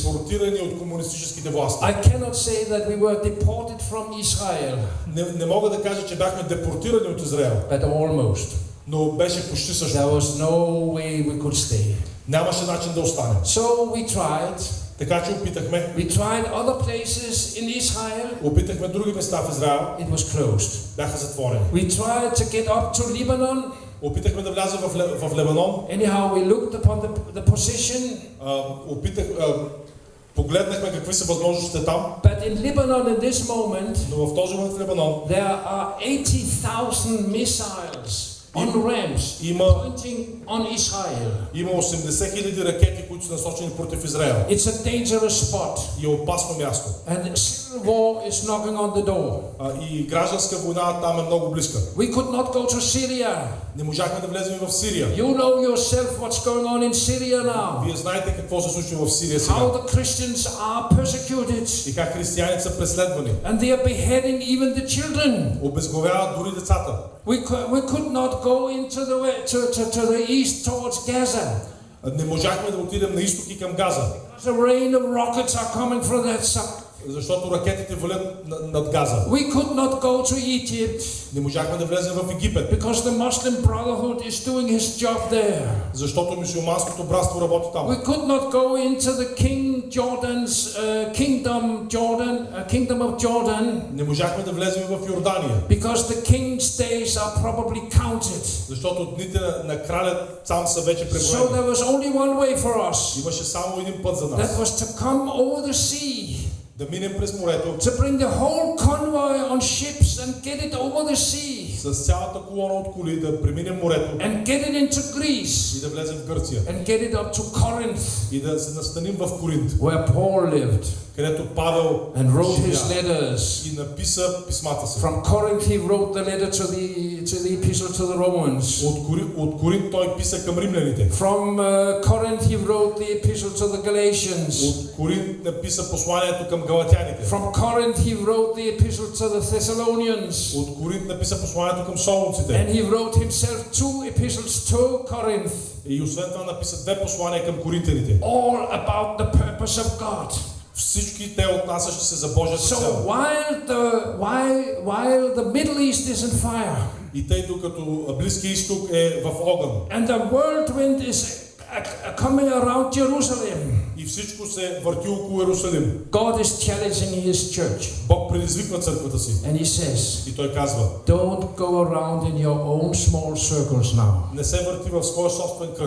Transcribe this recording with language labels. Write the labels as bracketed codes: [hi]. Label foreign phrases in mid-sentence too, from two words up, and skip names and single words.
[bg] Депортирани от комунистическите власти. [en] I cannot say that we were deported from Israel. [bg] Не мога да кажа, че бяхме депортирани от Израел. [en] But almost. [bg] Но беше почти също. [en] There was no way we could stay. [bg] Нямаше начин да останем. [en] So we tried. [bg] Така че опитахме. [en] We tried other places in Israel. [bg] Опитахме други места в Израел. [en] It was closed. [bg] Бяха затворени. [en] We tried to get up to Lebanon. [bg] Опитахме да влязем в Лебанон. [en] Anyhow, we looked upon the position. [bg] Погледнахме какви са възможностите там. [en] But in Lebanon in this moment, [bg] Но в този момент в Лебанон [en] there are 80,000 missiles on ramps pointing on Israel. [bg] Има 80 000 ракети, които са насочени против Израел. [en] It's a dangerous spot. [bg] И е опасно място. [en] And civil war is knocking on the door. [bg] И гражданска война там е много близка. [en] We could not go to Syria. [bg] Не можахме да влезем в Сирия. [en] You know yourself what's going on in Syria now. [bg] Вие знаете какво се случва в Сирия сега. [en] How the Christians are persecuted. [bg] И как християните са преследвани. [en] And they are beheading even the children. [bg] Обезглавяват дори децата. [en] We could not go into to the east towards Gaza. [bg] Не можахме да отидем на изток и към Газа. [en] The rain of rockets are coming from that side. [bg] Защото ракетите валят над Газа. [en] We could not go to Egypt. [bg] Не можахме да влезем в Египет. [en] Because the Muslim Brotherhood is doing his job there. [bg] Защото мюсюлманското братство работи там. [en] We could not go into the kingdom of Jordan. [bg] Не можахме да влезем в Йордания. [en] Because the king's days are probably counted. [bg] Защото дните на краля сам са вече преброени. [en] So there was only one way for us. [bg] Имаше само един път за нас. [en] That was to come over the sea. [bg] Да минем през морето. [en] To bring the whole convoy on ships and get it over the sea. [bg] С цялата колона от коли да преминем морето. [en] And get it into Greece. [bg] И да влезем в Гърция. [en] And get it up to Corinth. [bg] И да се настаним в Коринт. [en] Where Paul lived. [bg] Където Павел [en] and wrote his letters. [bg] И написа писмата си. [en] From Corinth he wrote the letter to the epistle to the Romans. [bg] От Коринт той писа към римляните. [en] From Corinth he wrote the epistle to the Galatians. [bg] От Коринт написа посланието към галатяните. [en] From Corinth he wrote the epistle to the Thessalonians. [bg] От Коринт написа посланието към солунците. [en] And he wrote himself 2 epistles to Corinth. [bg] И освен това написа 2 послания към коринтяните. [en] All about the purpose of God. [bg] всички те отнасящи се за Божията [en] So [bg] цел. [en] while the Middle East is in fire, [bg] И тъй докато Близкия изток е в огън, [en] and the whirlwind is coming around Jerusalem, [bg] и всичко се върти около Иерусалим, [en] God is challenging His church, [bg] Бог предизвиква църквата си. [en] and He says, [bg] И той казва: [en] don't go around in your own small circles now. [bg] не се върти в своя собствен кръг.